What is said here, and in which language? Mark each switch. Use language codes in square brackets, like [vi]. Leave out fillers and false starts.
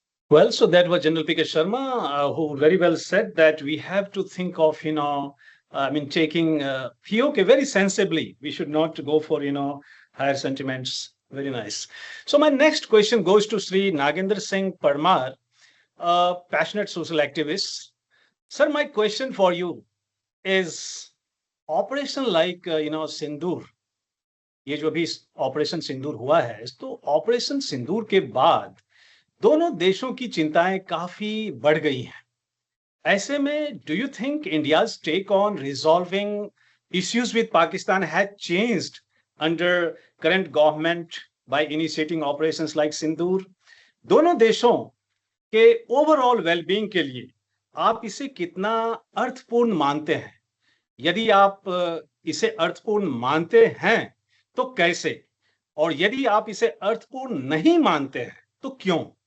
[en] Well, so that was General P.K. Sharma, who very well said that we have to think of, taking POK very sensibly. We should not go for, higher sentiments. Very nice. So my next question goes to Sri Nagendra Singh Parmar, a passionate social activist. Sir, my question for you is [hi] operation like सिंदूर, ये जो भी operation सिंदूर हुआ है, तो operation सिंदूर के बाद दोनों देशों की चिंताएं काफी बढ़ गई हैं. ऐसे में [en] Do you think India's take on resolving issues with Pakistan had changed under current government by initiating operations like Sindoor? [hi] दोनों देशों के [en] overall wellbeing [hi] के लिए आप इसे कितना अर्थपूर्ण मानते हैं? यदि आप इसे अर्थपूर्ण मानते हैं तो कैसे, और यदि आप इसे अर्थपूर्ण नहीं मानते हैं तो क्यों?